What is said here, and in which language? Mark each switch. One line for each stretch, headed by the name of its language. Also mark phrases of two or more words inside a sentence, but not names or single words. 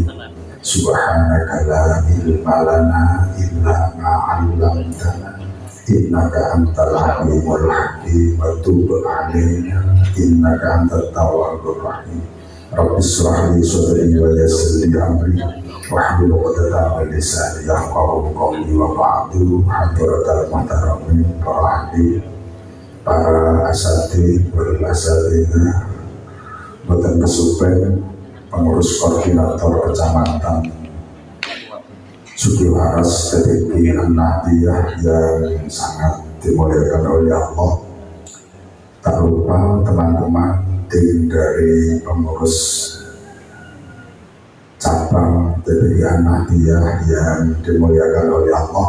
Arabic: سبحانك لا علم لنا إلا ما علمتنا إنك أنت العليم الحكيم وتب علينا إنك أنت التواب الرحيم. رب اشرح لي صدري ويسر لي أمري واحلل عقدة من لساني يفقهوا قولي وبعد. حضرة المحترمين
Indonesian: para hadirin, para
Arabic: أساتذ والأساتذة,
Javanese: boten kesupen
Indonesian: pengurus koordinator kecamatan Sugiwaras TPP An-Nahdiyah yang sangat dimuliakan oleh Allah. Tak lupa teman-teman tim dari pengurus cabang TPP An-Nahdiyah yang dimuliakan oleh Allah.